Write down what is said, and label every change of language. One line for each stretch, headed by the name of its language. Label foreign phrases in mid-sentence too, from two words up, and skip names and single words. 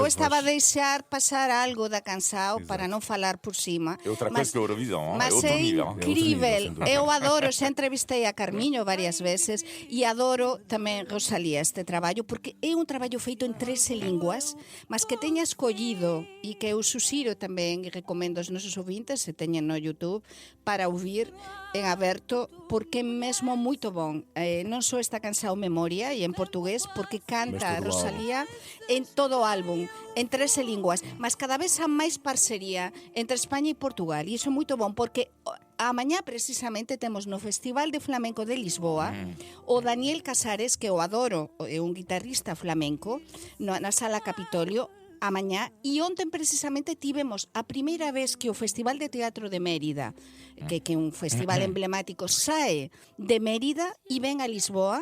Portuguese: a estava a voz- deixar passar algo da canção Exato. para não falar por cima. É outra coisa que a Eurovision, é Mas outro é nível. outro nível, incrível. sem dúvida. Eu adoro, já entrevistei a Carminho várias vezes e adoro também Rosalía este traballo porque é um trabalho feito em 13 línguas,
Galician: mas que teña escollido e que eu suxiro tamén e recomendo aos nosos ouvintes, se teñen no YouTube, para ouvir en aberto porque é mesmo moito bon. Non só esta canção Memoria e en portugués porque canta Mas todo o Rosalía en todo o álbum, en 13 linguas, mas cada vez há máis parcería entre España e Portugal, e iso é moito bon, porque amañá precisamente temos no Festival de Flamenco de Lisboa o Daniel Casares, que eu adoro, é un guitarrista flamenco, na Sala Capitolio, amañá, e ontem precisamente tivemos a primeira vez que o Festival de Teatro de Mérida, que é un festival emblemático, sae de Mérida e ven a Lisboa.